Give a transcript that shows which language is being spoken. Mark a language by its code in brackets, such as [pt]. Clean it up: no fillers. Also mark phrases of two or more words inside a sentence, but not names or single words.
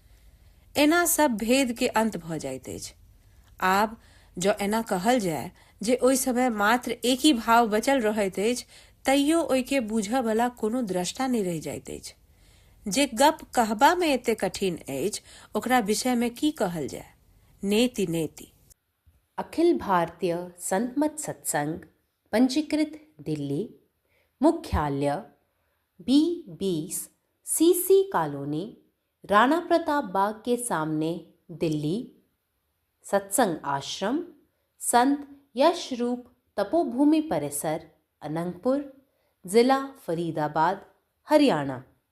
[mai] एना सब भेद के अंत भ जाइत अछि। आब जो एना कहल जाय जे ओहि समय मात्र एक ही भाव बचल रहैत अछि, तैयो ओहि के बूझ वाला कोनो दृष्टा नहीं रहि जाइत अछि। जे गप कहबा में एते कठिन अछि, ओकरा विषय में की कहल जाय। [sa] नेति नेति। [mai] अखिल भारतीय संतमत सत्संग, पंजीकृत दिल्ली, मुख्यालय B20 CC कॉलोनी, राणा प्रताप बाग के सामने, दिल्ली सत्संग आश्रम, संत यशरूप तपोभूमि परिसर, अनंगपुर, जिला फरीदाबाद, हरियाणा।